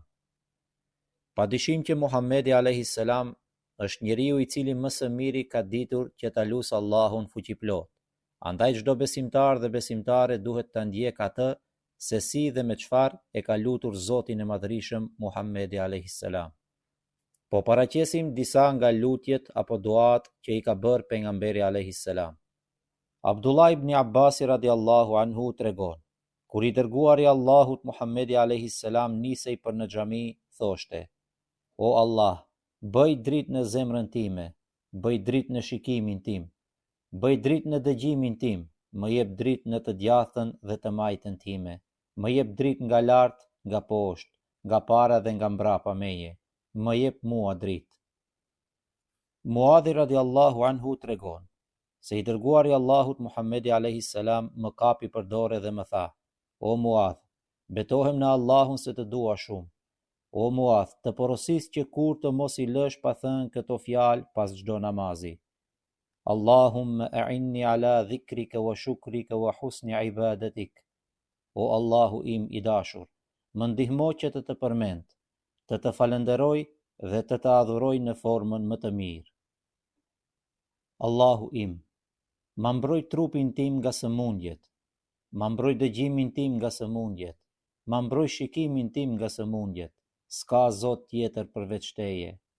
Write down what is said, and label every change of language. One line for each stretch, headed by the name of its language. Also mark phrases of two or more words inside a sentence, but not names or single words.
Albanian: Padyshim që Muhamedi
Arabic: عليه السلام
Albanian: është njeriu i cili më së miri ka ditur që ta lusë Allahun fuqiplot. Andaj çdo besimtar dhe besimtare duhet ta ndjek atë se si dhe me çfarë e ka lutur Zotin e Madhërisëm Muhamedi
Arabic: عليه السلام.
Albanian: Po paraqesim disa nga lutjet apo duat që i ka bërë pejgamberi
Arabic: عليه السلام.
Albanian: Abdullah ibn Abbas
Arabic: رضي الله عنه
Albanian: tregon, kur i dërguari Allahut Muhammedi
Arabic: عليه السلام
Albanian: nisej për në xhami, thoshte: O Allah, bëj dritë në zemrën time, bëj dritë në shikimin tim, bëj dritë në dëgjimin tim, më jep dritë në të djathtën dhe të majtën time, më jep dritë nga lart, nga poshtë, nga para dhe nga mbrapa meje, më jep mua dritë. Muadhi
Arabic: رضي الله عنه
Albanian: tregon se i dërguari Allahut Muhammedi
Arabic: عليه السلام
Albanian: më kapi për dorë dhe më tha: O Muadh, betohem në Allahun se të dua shumë. O Muadh, të porosis që kur të mos i lësh pa thënë këto fjalë pas çdo namazi.
Arabic: اللهم أعني على ذكرك وشكرك وحسن عبادتك.
Albanian: O Allahu im i dashur, më ndihmo që të përmend, të falenderoj dhe të adhuroj në formën më të mirë. Allahu im, ma mbroj trupin tim nga sëmundjet, ma mbroj dëgjimin tim nga sëmundjet, ma mbroj shikimin tim nga sëmundjet, s'ka Zot tjetër përveç teje.